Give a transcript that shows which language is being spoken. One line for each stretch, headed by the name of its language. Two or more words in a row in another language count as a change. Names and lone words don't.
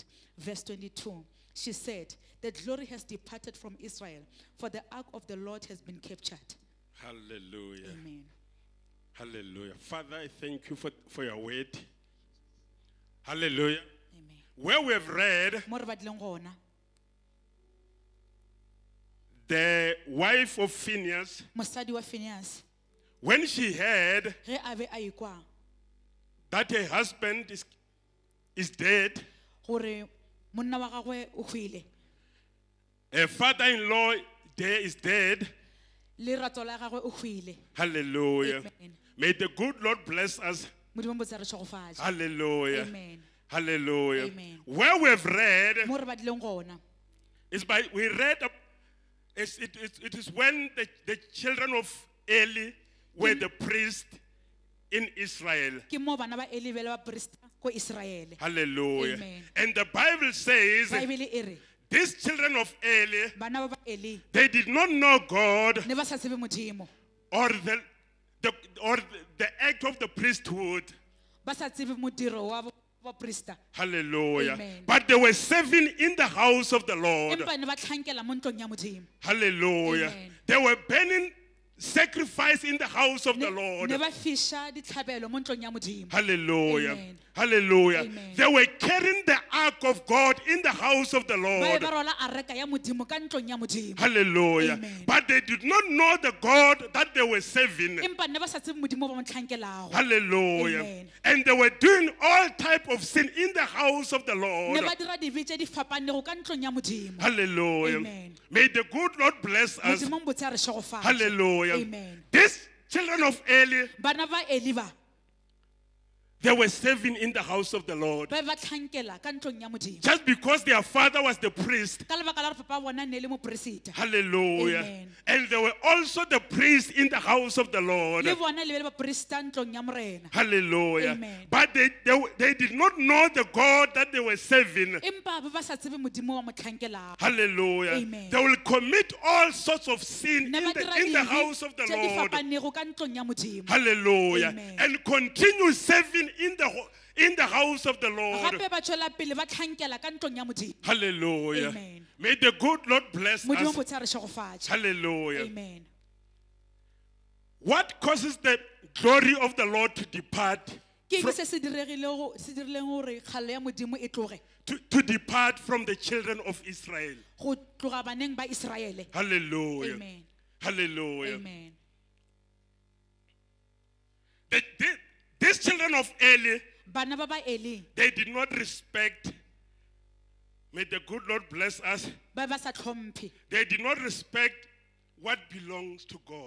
English: Verse 22. She said, "The glory has departed from Israel, for the ark of the Lord has been captured." Hallelujah. Amen. Hallelujah. Father, I thank you for your word. Hallelujah. Amen. Where we have read,
Northern Sotho: Mo re batlileng gona,
English: the wife of Phinehas,
Northern Sotho: mosadi wa Phinehas,
English: when she heard
Northern Sotho: ge a be a ekwa
English: that her husband is dead,
Northern Sotho: gore monna wa gagwe o hwile,
English: her father-in-law is dead.
Northern Sotho: lerato la gagwe o hwile.
English: Hallelujah. Amen. May the good Lord bless us.
Northern Sotho: Modimo mo botsa re tšhogofatša.
English: Hallelujah. Amen. Hallelujah. Amen. Where we have read
Northern Sotho: Mo re batlileng gona,
English: is we read it is when the children of Eli were the priest in Israel.
Northern Sotho: ke mo bana ba Eli ba le baporista ko Israele.
English: Hallelujah. Amen. And the Bible says
Northern Sotho: Baebele e re
English: these children of Eli,
Northern Sotho: bana ba Eli
English: they did not know God
Northern Sotho: ne ba sa tsebe modimo,
English: or the act of the priesthood.
Northern Sotho: ba sa tsebe modiro wa baporista,
English: Hallelujah. Amen. But they were serving in the house of the Lord.
Northern Sotho: empa ne ba tlhankela mo ntlong ya modimo.
English: Hallelujah. Amen. They were burning sacrifice in the house of the
Northern Sotho: Ne
English: Lord.
Northern Sotho: ba fiša ditlhabelo mo ntlong ya modimo.
English: Hallelujah. Amen. Hallelujah. Amen. They were carrying the ark of God in the house of the
Northern Sotho: Ba
English: Lord.
Northern Sotho: be ba rola areka ya modimo ka ntlong ya modimo,
English: Hallelujah. Amen. But they did not know the God that they were serving.
Northern Sotho: empa ne ba sa tsebe modimo ba mo tlhankelago.
English: Hallelujah. Amen. And they were doing all type of sin in the house of the
Northern Sotho: Ne
English: Lord.
Northern Sotho: ba dira dibe tše di fapanego ka ntlong ya modimo.
English: Hallelujah. Amen. May the good Lord bless us.
Northern Sotho: Modimo mo botse a re tšhogofatše.
English: Hallelujah. Amen. These children of Eli,
Northern Sotho: Bana ba Eli ba
English: they were serving in the house of the Lord.
Northern Sotho: ba be ba tlhankela ka ntlong ya modimo,
English: Just because their father was the priest.
Northern Sotho: ka lebaka la gore papa bona ne le moporesita,
English: Hallelujah. Amen. And they were also the priests in the house of the Lord.
Northern Sotho: le bona le be le baporesita ntlong ya morena.
English: Hallelujah. Amen. But they did not know the God that they were serving.
Northern Sotho: Empa ba ba sa tsebe modimo wa mo tlhankelago.
English: Hallelujah. Amen. They will commit all sorts of sin
Northern Sotho: Ne
English: in
Northern Sotho: ba dira
English: the
Northern Sotho: dibe
English: house of the
Northern Sotho: tše di
English: Lord.
Northern Sotho: fapanego ka ntlong ya modimo.
English: Hallelujah. Amen. And continue serving in the house of the Lord.
Northern Sotho: Gape ba tšwela pele ba tlhankela ka ntlong ya modimo.
English: Hallelujah. Amen. May the good Lord bless
Northern Sotho: Modimo
English: us.
Northern Sotho: botse a re tšhogofatše.
English: Hallelujah. Amen. What causes the glory of the Lord to depart?
Northern Sotho: Ke eng se se dirileng gore kgalo ya modimo e tloge
English: To depart from the children of Israel.
Northern Sotho: go tloga baneng ba Israele.
English: Hallelujah. Amen. Hallelujah. Amen. These children of Eli,
Northern Sotho: Bana ba ba Eli
English: they did not respect. May the good Lord bless us.
Northern Sotho: ba ba sa tlhomphe,
English: They did not respect what belongs to God.